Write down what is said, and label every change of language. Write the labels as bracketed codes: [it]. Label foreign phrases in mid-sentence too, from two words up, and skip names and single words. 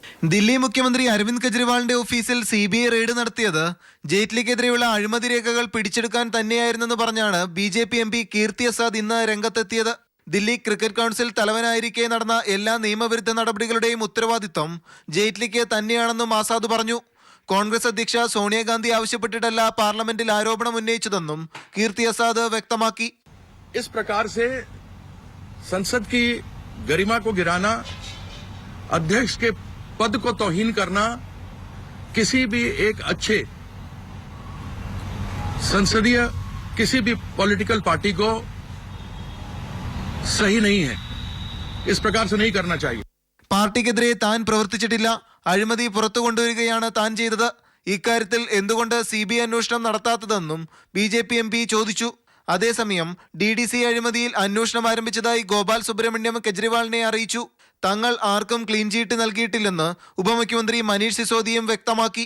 [ml] ദില്ലി മുഖ്യമന്ത്രി അരവിന്ദ് കെജ്രിവാളിന്റെ ഓഫീസിൽ CBI റെയ്ഡ് നടത്തിയത് ജെയ്റ്റ്ലിക്കെതിരെയുള്ള അഴിമതി രേഖകൾ പിടിച്ചെടുക്കാൻ തന്നെയായിരുന്നെന്ന് പറഞ്ഞാണ് BJP MP കീർത്തി ആസാദ് ഇന്ന് രംഗത്തെത്തിയത്. ദില്ലി ക്രിക്കറ്റ് കൗൺസിൽ തലവനായിരിക്കെ നടന്ന എല്ലാ നിയമവിരുദ്ധ നടപടികളുടെയും ഉത്തരവാദിത്വം ജെയ്റ്റ്ലിക്ക് തന്നെയാണെന്നും ആസാദ് പറഞ്ഞു. കോൺഗ്രസ് അധ്യക്ഷ സോണിയാഗാന്ധി ആവശ്യപ്പെട്ടിട്ടല്ല പാർലമെന്റിൽ ആരോപണം ഉന്നയിച്ചതെന്നും കീർത്തി ആസാദ് വ്യക്തമാക്കി. [hi] इस प्रकार से संसद की गरिमा को गिराना, अध्यक्ष के पद को तौहीन करना किसी भी एक अच्छे संसदीय किसी भी [en] political party [hi] को सही नहीं है. इस प्रकार से नहीं करना चाहिए. [ml] പാർട്ടിക്കെതിരെ താൻ പ്രവർത്തിച്ചിട്ടില്ല, അഴിമതി പുറത്തു കൊണ്ടുവരികയാണ് താൻ ചെയ്തത്. ഇക്കാര്യത്തിൽ എന്തുകൊണ്ട് CBI അന്വേഷണം നടത്താത്തതെന്നും BJP MP ചോദിച്ചു. അതേസമയം DDC അഴിമതിയിൽ അന്വേഷണം ആരംഭിച്ചതായി ഗോപാൽ സുബ്രഹ്മണ്യം കെജ്രിവാളിനെ അറിയിച്ചു. തങ്ങൾ ആർക്കും [en] clean chit [ml] നൽകിയിട്ടില്ലെന്ന് ഉപമുഖ്യമന്ത്രി മനീഷ് സിസോദിയും വ്യക്തമാക്കി.